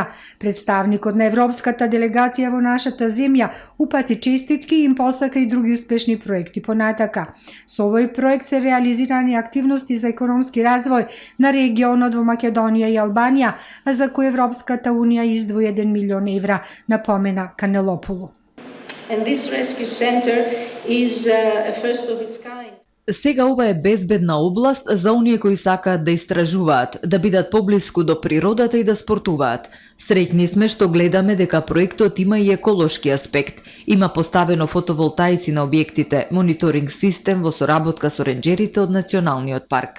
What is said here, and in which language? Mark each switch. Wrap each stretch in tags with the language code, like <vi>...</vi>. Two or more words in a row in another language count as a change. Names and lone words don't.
<mk>Представникот на Европската делегација во нашата земја упати честитки и им посака и други успешни проекти понатака. Со овој проект се реализирани активности за економски развој на регионот во Македонија и Албанија, а за кој Европската Унија издвои 1 милион евра, напомена Канелопулу.</mk> <en>And this rescue center is a first of its kind.</en> <mk>Сега ова е безбедна област за оние кои сакаат да истражуваат, да бидат поблиску до природата и да спортуваат. Среќни сме што гледаме дека проектот има и еколошки аспект. Има поставено фотоволтаици на објектите, мониторинг систем во соработка со ренџерите од Националниот парк.</mk>